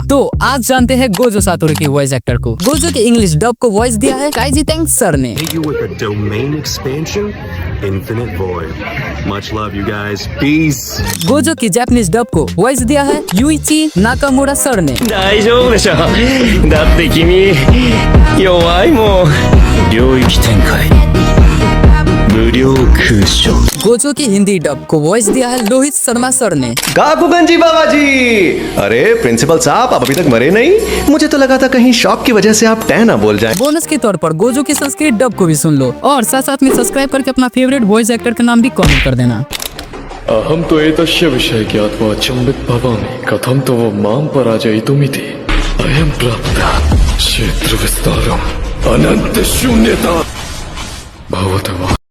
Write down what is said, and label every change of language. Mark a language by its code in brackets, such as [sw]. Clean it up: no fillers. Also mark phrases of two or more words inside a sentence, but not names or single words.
[hi] तो आज जानते हैं गोजो सातोरू की [en] voice actor [hi] को। गोजो के [en] English dub [hi] को वॉइस दिया है काइजी तैंग सर ने। गोजो की [en] Japanese dub [hi] को वॉइस दिया है युइची नाकामुरा सर ने। [ja] 大丈夫でしょ。だって君弱いもん。領域展開無料空所。 [hi] गोजो की हिंदी डब को वॉइस दिया है लोहित शर्मा सर ने। गाकुगंजी बाबा जी, अरे प्रिंसिपल साहब आप अभी तक मरे नहीं? मुझे तो लगा था कहीं शॉक की वजह से आप टह ना बोल जाएं। बोनस के तौर पर गोजो की संस्कृत डब को भी सुन लो और साथ साथ में सब्सक्राइब करके अपना [en] favorite voice actor [hi] का नाम भी कमेंट कर देना। [sa] अहं तु एतस्य विषये ज्ञात्वा अचम्बित भवामि कथं तव मां पराजयितुमिति। अयं प्राप्तः क्षेत्रविस्तारम् अनन्तशून्यता भवतः